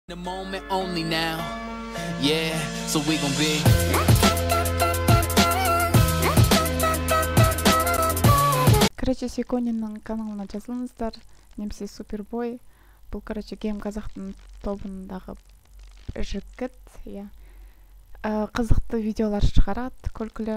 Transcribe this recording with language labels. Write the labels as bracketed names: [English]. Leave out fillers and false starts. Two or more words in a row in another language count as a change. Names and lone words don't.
[English] The moment only now. Yeah, so we gon' be. [Kazakh] Короче, Секониннің каналына жазылыңыздар. Немесе Супербой. Бұл, короче, Гейм Қазақтың тобындағы жігіт. Қызықты видеолар шығарады, күлкілі.